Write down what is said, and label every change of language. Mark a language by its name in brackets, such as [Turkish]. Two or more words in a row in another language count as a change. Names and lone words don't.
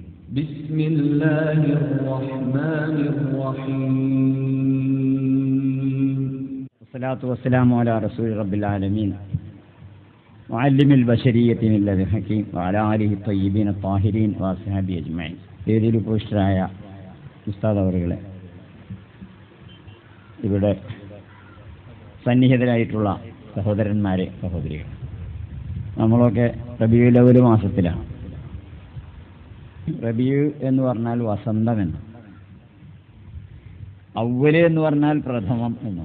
[Arabic] بسم الله الرحمن الرحيم والصلاة والسلام على رسول رب العالمين معلم البشرية من لدن حكيم وعلى آله الطيبين الطاهرين وأصحابه أجمعين. [Malayalam] വേദിയിൽ ഉപവിഷ്ടരായ ഉസ്താദ് അവറുകളെ, ഇവിടെ സന്നിഹിതരായിട്ടുള്ള സഹോദരന്മാരെ, സഹോദരികൾ, നമ്മളൊക്കെ റബീഉൽ അവ്വൽ മാസത്തിലാണ്. റബീഉ എന്ന് പറഞ്ഞാൽ വസന്തമെന്ന്, അവ്വൽ എന്ന് പറഞ്ഞാൽ പ്രഥമം എന്നും.